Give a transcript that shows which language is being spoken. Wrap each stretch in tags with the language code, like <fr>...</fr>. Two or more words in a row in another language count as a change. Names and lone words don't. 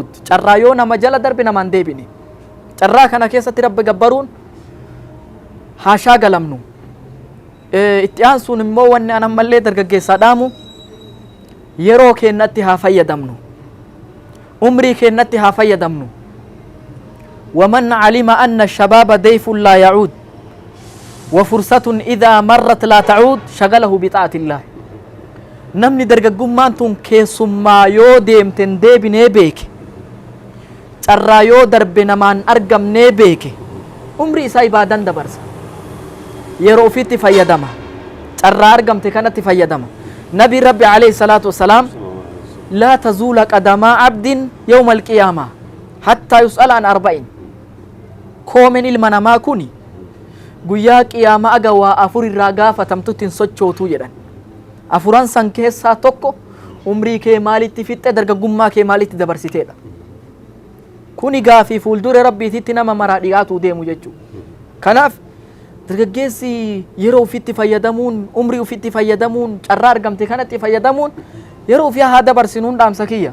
<om>Carraa yoo nama jala darbe nama hin deebine. Carraa kana keessatti rabbi gabbaruun haa shaagalamnu. Itti aansuun immoo wanni an ammallee dargaggeessaa dhaamu yeroo keennatti haa fayyadamnu. Umrii keennatti haa fayyadamnu.</om> <ar>ومن علم أن الشباب ضيف لا يعود وفرصة إذا مرت لا تعود شغله بطاعة الله.</ar> <om>namni dargaggummaan tun keessummaa yoo deemten deebinee beeke carraa yoo darbe namaan argamnee beeke umrii isaa ibaadan dabarsa. Yeroo ofiitti fayyadama. Carraa argamte kanatti fayyadama.</om> <ar>نبي ربي عليه الصلاة والسلام لا تزول قدم عبد يوم القيامة حتى يسأل عن 40. كومن المنما كوني</ar> <om>guyyaa qiyaamaa agawaa afur irraa gaafatamtutti hin sochootu jedhan. Afuran san keessaa tokko umrii kee maalitti fixxe dargaggummaa kee maalitti dabarsiteedha. Kuni gaafii fuuldura rabbiititti nama maraa dhiyaatu deemu jechuudha. Kanaaf dargaggeessi yeroo ofitti fayyadamuun umrii ofitti fayyadamuun carraa argamte kanatti fayyadamuun yeroo ofii haa dabarsinuun dhaamsa kiyya.</om>